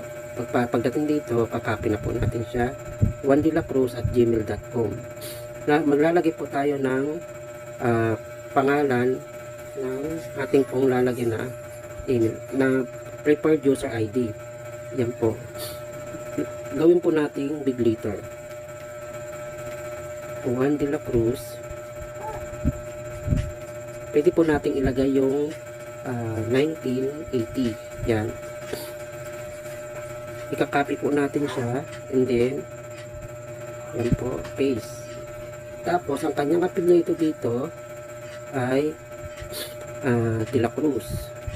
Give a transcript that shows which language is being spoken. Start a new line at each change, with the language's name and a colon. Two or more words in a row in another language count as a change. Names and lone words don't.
Filipino: Pagdating dito, kakopy na po natin siya. juandelacruz@gmail.com. Maglalagay po tayo ng pangalan ng ating pong lalagyan na email na
English: prepared user ID.
Filipino: Yan po. Gawin po nating
English: big letter.
Filipino: Juan de la Cruz. Pwede po nating ilagay yung 1980. Yan. Ikakopy po natin siya.
English: And then,
Filipino: yan po, paste. Tapos, ang kanyang apelyido dito ay De la Cruz.